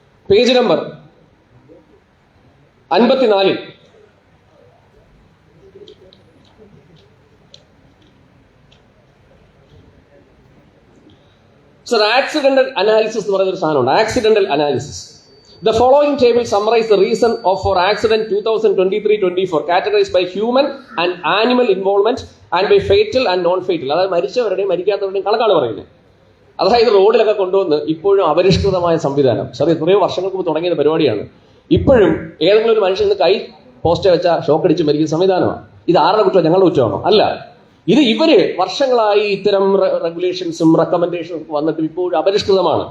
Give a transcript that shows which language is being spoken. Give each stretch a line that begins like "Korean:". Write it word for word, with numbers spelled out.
Malayalam: Page number അൻപത്തിനാലിൽ sir accidental analysis എന്ന് പറയുന്ന ഒരു സാധനമുണ്ട്, accidental analysis.
English: The following table summarizes the reason of for accident twenty twenty-three twenty-four categorized by human and animal involvement and by fatal and non-fatal.
Malayalam: അതായത് മരിച്ചവരുടെയും മരിക്കാത്തവരുടെയും കണക്കാണ് പറയുന്നത്. അതായത് റോഡിലൊക്കെ കൊണ്ടുവന്ന് ഇപ്പോഴും അപരിഷ്കൃതമായ സംവിധാനം, സാർ എത്രയോ വർഷങ്ങൾക്ക് മുമ്പ് തുടങ്ങിയ പരിപാടിയാണ്. ഇപ്പോഴും ഏതെങ്കിലും ഒരു മനുഷ്യന് കൈ പോസ്റ്റ് വെച്ചാൽ ഷോക്ക് അടിച്ച് മരിക്കുന്ന സംവിധാനമാണ്. ഇത് ആരുടെ കുറ്റമാണ്? ഞങ്ങളുടെ കുറ്റമാണോ? അല്ല, ഇത് ഇവര് വർഷങ്ങളായി ഇത്തരം റെഗുലേഷൻസും റെക്കമെൻഡേഷനും വന്നിട്ട് ഇപ്പോഴും അപരിഷ്കൃതമാണ്.